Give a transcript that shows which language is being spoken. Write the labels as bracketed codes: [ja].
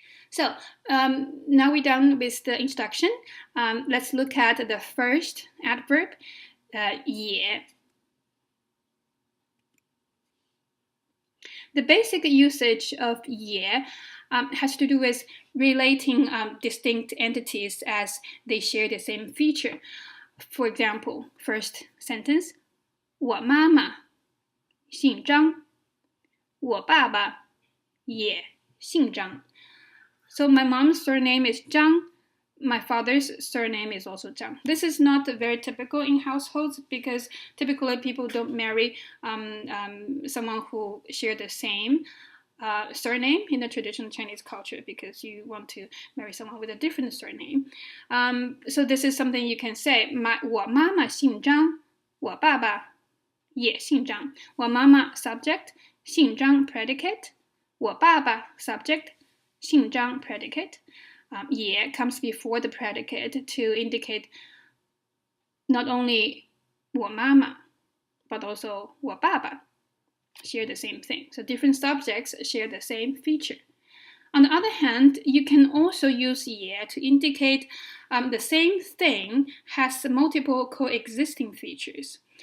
[en] So now we're done with the introduction. Let's look at the first adverb, 也. The basic usage of 也 has to do with relating distinct entities as they share the same feature. For example, first sentence, [zh] 我妈妈姓张，我爸爸也姓张。 [en] So my mom's surname is Zhang. My father's surname is also Zhang. This is not very typical in households because typically people don't marry someone who share the same surname in the traditional Chinese culture because you want to marry someone with a different surname. So this is something you can say. [zh] 我妈妈姓张，我爸爸也姓张。我妈妈 subject, 姓张 predicate, 我爸爸 subject, 姓张 predicate. [en] 也 comes before the predicate to indicate not only 我妈妈 but also 我爸爸 share the same thing. So different subjects share the same feature. On the other hand, you can also use 也 to indicate the same thing has multiple coexisting features.